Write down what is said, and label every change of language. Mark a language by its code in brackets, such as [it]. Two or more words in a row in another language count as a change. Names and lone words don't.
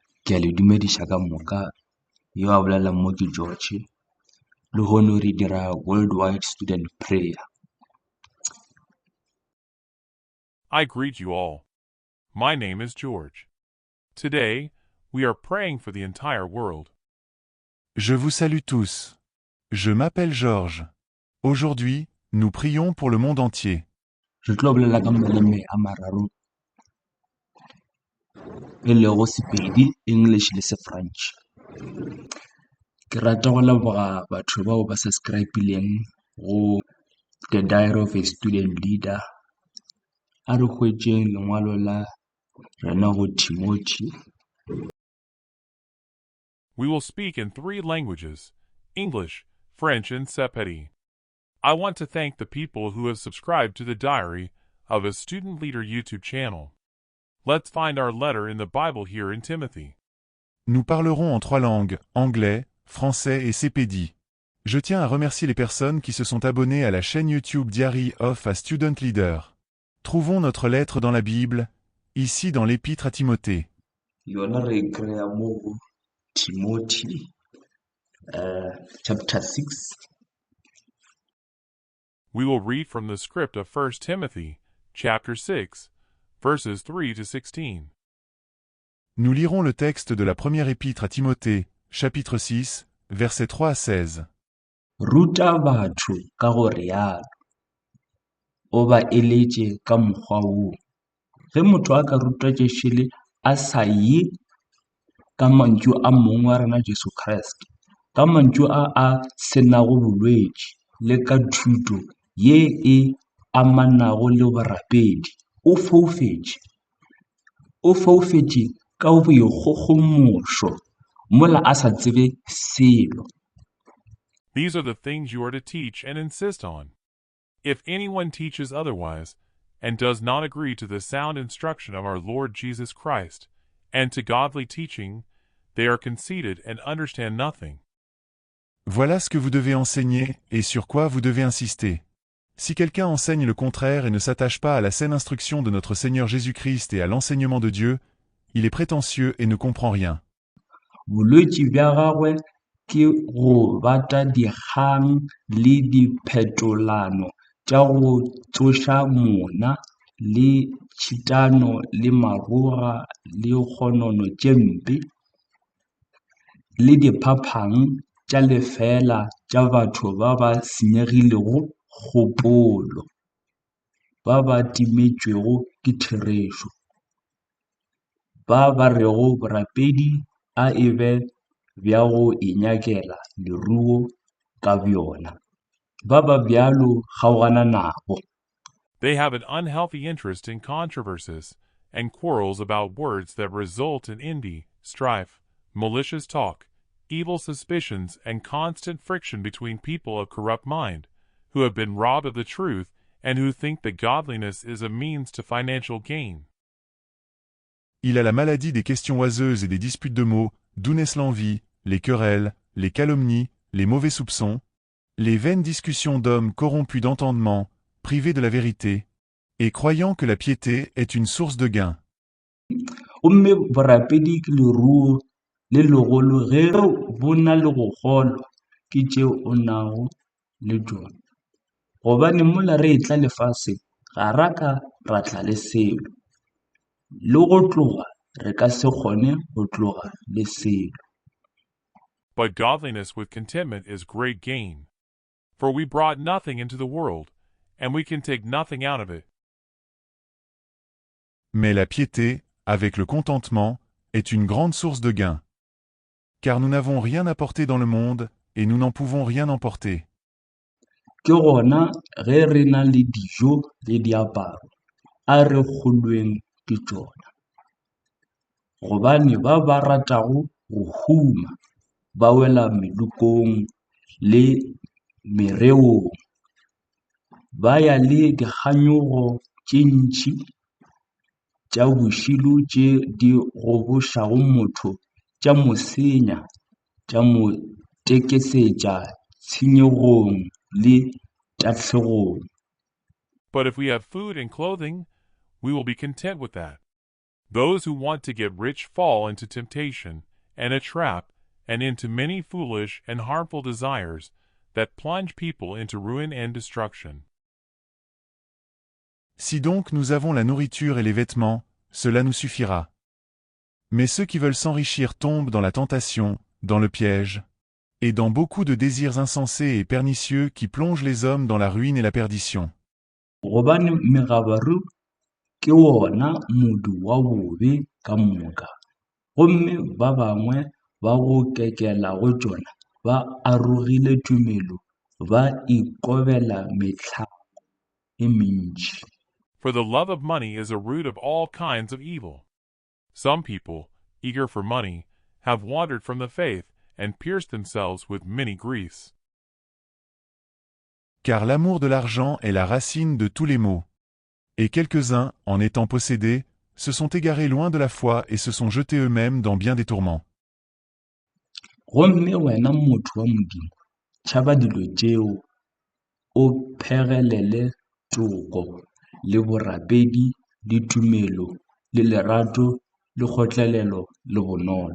[nso] Ke a le dumediša ka moka, yo a bolelang mo ke George, le hono re dira [en] worldwide student prayer. I greet you all. My name is George. Today, we are praying for the entire world. [fr] Je vous salue tous. Je m'appelle Georges. Aujourd'hui, nous prions pour le monde entier. [nso] Re tlo bolela ka maleme a mararo, e lego Sepedi, English le Sefrench. Ke rata go leboga batho bao ba subscribe-ileng go The Diary of a Student Leader. A re hwetšeng lengwalo la rena go Timothy. [en] We will speak in 3 languages, English, French, and Sepedi. I want to thank the people who have subscribed to the Diary of a Student Leader YouTube channel. Let's find our letter in the Bible here in Timothy. [fr] Nous parlerons en 3 langues, anglais, français et sépédi. Je tiens à remercier les personnes qui se sont abonnées à la chaîne YouTube Diary of a Student Leader. Trouvons notre lettre dans la Bible, ici dans l'Épître à Timothée. [nso] Yona re kry-a mo go Timothy chapter 6. [en] We will read from the script of 1 Timothy, chapter 6, verses 3 to 16. [fr] Nous lirons le texte de la première épître à Timothée, chapitre 6, versets 3 à 16. [nso] Ruta batho ka go rialo, o ba eletše ka mokgwa woo. Ge motho a ka rutwa tšešele a sa ye ka mantšu a mongwe wa rena Jesu Kriste, ka mantšu a senago bolwetši le ka thuto ye e amanago le borapedi, o foufetše ka boikgogomošo mola a sa tsebe selo. [en] These are the things you are to teach and insist on. If anyone teaches otherwise, and does not agree to the sound instruction of our Lord Jesus Christ, and to godly teaching, they are conceited and understand nothing. [fr] Voilà ce que vous devez enseigner et sur quoi vous devez insister. Si quelqu'un enseigne le contraire et ne s'attache pas à la saine instruction de notre Seigneur Jésus-Christ et à l'enseignement de Dieu, il est prétentieux et ne comprend rien. [nso] Bolwetši bja gagwe ke go bata dikgang le diphetolano tša go tsoša mona le tšhitano le maroga le kgonono tše mpe le diphaphang tša lefela tša batho ba ba senyegilego kgopolo, ba ba timetšwego ke therešo, ba rego borapedi a e be bja go inyakela leruo ka bjona, ba bjalo kgaogana nabo. [en] They have an unhealthy interest in controversies and quarrels about words that result in envy, strife, malicious talk, evil suspicions, and constant friction between people of corrupt mind, who have been robbed of the truth and who think that godliness is a means to financial gain. [fr] Il a la maladie des questions oiseuses et des disputes de mots, d'où naissent l'envie, les querelles, les calomnies, les mauvais soupçons, les vaines discussions d'hommes corrompus d'entendement, privés de la vérité, et croyant que la piété est une source de gain. [nso] Gomme borapedi ke leruo le legolo ge bo na le go kgolwa ke tšeo o nago le tšona, gobane mola re etla lefase ga ra ka ra tla le selo, le go tloga re ka se kgone go tloga le selo. [en] But godliness with contentment is great gain. For we brought nothing into the world, and we can take nothing out of it. [fr] Mais la piété, avec le contentement, est une grande source de gain. Car nous n'avons rien apporté dans le monde, et nous n'en pouvons rien emporter. [nso] Ke gona ge re na le dijo le diaparo a re kgolweng ke tšona, gobane ba ratago go huma ba wela melokong le mereong, ba ya le dikganyogo tše ntšhi tša bošilo tše di gobošago motho, tša mo senya, tša mo tekesetša tshenyegong le tahlegong. [en] But if we have food and clothing, we will be content with that. Those who want to get rich fall into temptation and a trap and into many foolish and harmful desires that plunge people into ruin and destruction. [fr] Si donc nous avons la nourriture et les vêtements, cela nous suffira. Mais ceux qui veulent s'enrichir tombent dans la tentation, dans le piège, et dans beaucoup de désirs insensés et pernicieux qui plongent les hommes dans la ruine et la perdition. [nso] gobane megabaru ke wona modu wa bobe ka moka gomme ba bangwe ba go kekela go tšona ba arogile tumelo ba ikobela metlhako e mentši. [en] For the love of money is a root of all kinds of evil. Some people, eager for money, have wandered from the faith and pierced themselves with many griefs. [fr] Car l'amour de l'argent est la racine de tous les maux. Et quelques-uns, en étant possédés, se sont égarés loin de la foi et se sont jetés eux-mêmes dans bien des tourments. [nso] Gomme wena motho wa modimo tšhaba dilo tšeo o phegelele toko le borapedi le tumelo le lerato le kgotlelelo le bonolo.